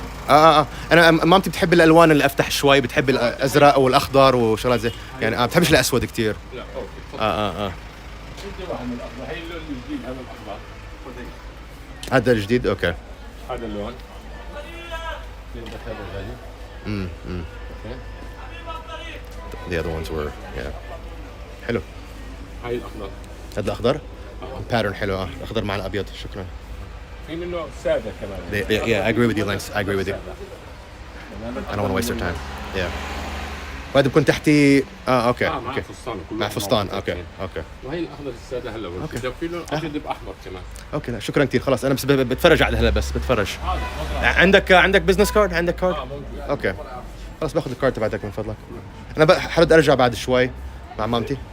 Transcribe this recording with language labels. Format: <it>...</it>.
<ar>انا مامتي بتحب الالوان اللي افتح شوي، بتحب الازرق والاخضر وشغلات زي يعني ما بتحبش الاسود كتير. لا اوكي انت واحد من الاخضر، هي اللون الجديد هذا الاخضر. هذا الجديد اوكي. هذا اللون اللي بدك هذا الغالي. اوكي.</ar> <en>The other ones were حلو.</en> <ar>هاي الاخضر. هذا الاخضر باترن حلو. الاخضر مع الابيض. شكرا. في منه ساده كمان.</ar> <en>Yeah, I agree with you, Lance. I agree with you. I don't want to waste their time.</en> <ar>Yeah. وهذا بكون تحتي اوكي. مع فستان مع فستان اوكي. وهي الاخضر الساده هلا بدك في لون ابيض باحمر كمان. اوكي لا شكرا كثير. خلاص انا بس بتفرج على هلا بس بتفرج. عندك بزنس كارد؟ عندك كارد؟ اوكي خلاص باخذ الكارد تبعتك من فضلك. انا حرد ارجع بعد شوي مع مامتي.</ar>